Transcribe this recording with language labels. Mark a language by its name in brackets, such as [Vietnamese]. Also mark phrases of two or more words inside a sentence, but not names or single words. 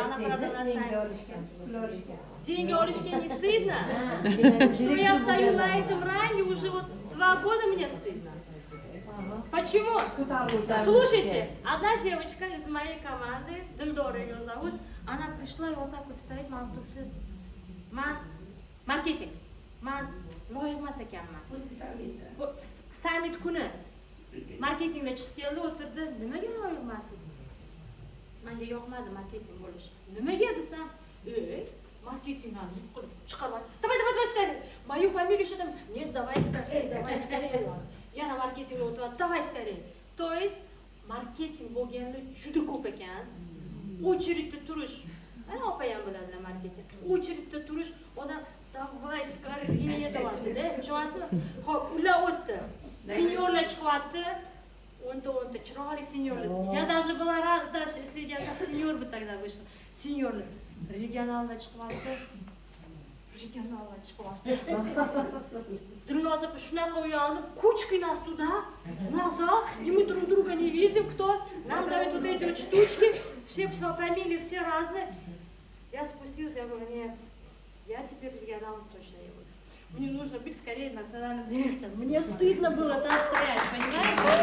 [Russian] Она правда на сайте. Деньги olishga не стыдно? Что я стою на этом ранге уже вот 2 года, мне стыдно. Почему? Слушайте, одна девочка из моей команды, Дildora ее зовут, она пришла и вот так вот стоит, [Uzbek] ман turibdi. Marketing. Man loyiq emas ekanman. Summit kuni marketingga chiqib keldi, o'tirdi. Nimaga loyiq emassiz? Menga yoqmadi marketing bo'lish. Nimaga desam, маркетингni qilib chiqarib. [Russian] Давай скорее. Мою фамилию что там? Нет, давай скорее. [Uzbek] Yana marketingga o'tyapti. [Russian] Давай скорее. То есть [Uzbek] marketing bo'lganda juda ko'p ekan. Очередьda turish. Mana opa ham biladilar marketing. Очередьda turish, odam [Russian] давай скорее [Uzbek] deyapti-da. Tushunasizmi? Xo'p, ular o'tdi. Senyorlar chiqyapti. O'nta chiroyli senyorlar. [Russian] Я даже была рада, если я как сеньор бы тогда вышла. [Uzbek] Сеньорlar regionalda chiqyapti. Dilnozapa shunaqa uyanib, [Russian] кучкой нас туда, назад, и мы друг друга не видим, кто. Нам дают вот эти вот штучки, все фамилии, все разные. Я спустилась, я говорю, нет, я теперь регионалом точно не буду. Мне нужно быть скорее национальным директором. Мне стыдно было там стоять, понимаете?